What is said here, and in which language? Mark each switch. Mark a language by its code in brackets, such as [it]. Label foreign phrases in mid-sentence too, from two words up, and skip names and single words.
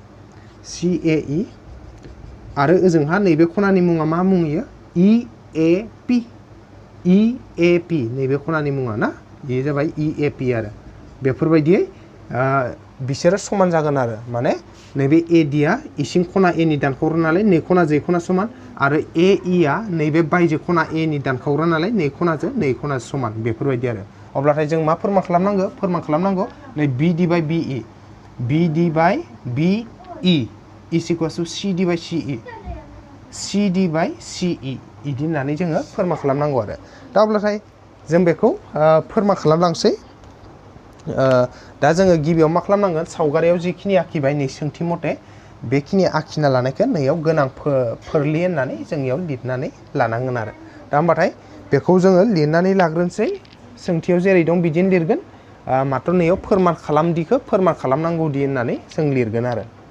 [brx] आरो ओजोंहा नैबे खनानि मुङा मा मुं इयो EAP नैबे खनानि मुङा ना बेयो जाबाय EAP आरो बेफोरबायदियै बिसोरो समान जागोन आरो माने नैबे AD आ इसिं खना A नि दानखावग्रा नालाय नै खनाजों खना समान आरो AE आ नैबे बायजो खना A नि दानखावग्रा नालाय नै खनाजों समान बेफोरबायदि आरो अब्लाथाय जों मा फोरमान खालामनांगौ नै BD by [en] BE is equals to CD by CE [brx] इदि होननानै जोङो फोरमान खालामनांगौ आरो दा अब्लाथाय जों बेखौ फोरमान खालामलांसै दा जोङो गिबियाव मा खालामनांगोन सावगारियाव जिखिनि आखिबाय नै सोंथि मथे बेखिनि आखिना लानायखौ नैयाव गोनां फोरलि होननानै जोंनियाव लिरनानै लानांगोन आरो दा होमबाथाय बेखौ जोङो लिरनानै लाग्रोनोसै सोंथियाव जेरै दं बिदिनो लिरगोन मात्र नैयाव फोरमान खालामदिखौ फोरमान खालामनांगौदि होननानै जों लिरगोन आरो